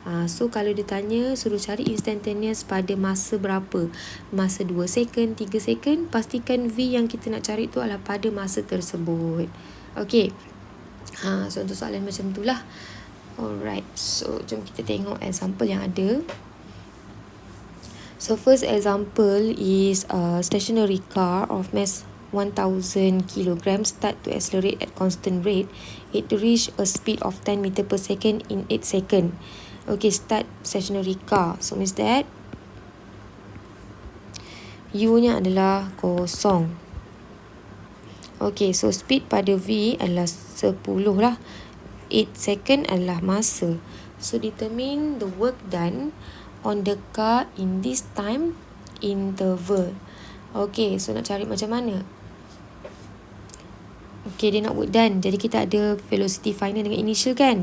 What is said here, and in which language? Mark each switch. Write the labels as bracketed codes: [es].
[ms] So kalau dia tanya suruh cari instantaneous pada masa berapa, masa 2 second, 3 second, pastikan V yang kita nak cari tu adalah pada masa tersebut. Okay, so untuk soalan macam tu lah. Alright, so jom kita tengok example yang ada. [en] So first example is a stationary car of mass 1000 kg start to accelerate at constant rate. It reach a speed of 10 meter per second in 8 second. Okay, start stationary car. So means that [ms] U nya adalah kosong. Okay, so speed pada V adalah 10 lah. 8 second adalah masa. [en] So determine the work done on the car in this time interval. [ms] Okay, so nak cari macam mana? Okay, dia nak work done. Jadi kita ada velocity final dengan initial kan?